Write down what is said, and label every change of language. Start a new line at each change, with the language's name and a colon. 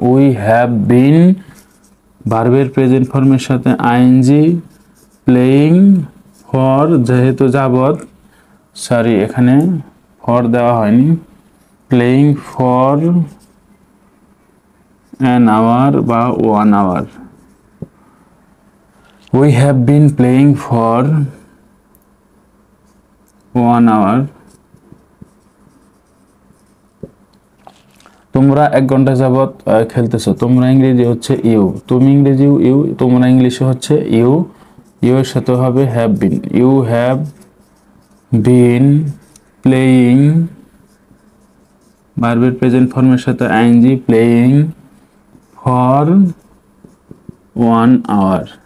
English: we have been
Bangla: ভার্বের present ফর্মের সাথে
English: ING playing for,
Bangla: যেহেতু যাবত,
English: sorry
Bangla: এখানে ফর দেওয়া হয়নি,
English: Playing for an hour বা 1 hour. We have been playing for 1 hour.
Bangla: তোমরা 1 ঘন্টা যাবত খেলতেছো, তোমরা ইংরেজি হচ্ছে ইউ, তুমি ইংরেজি ইউ, তোমরা ইংলিশে হচ্ছে ইউ, ইউ এর সাথে হবে have been.
English: you have been playing
Bangla: ভার্বের প্রেজেন্ট ফর্মের সাথে
English: ING playing for 1 hour.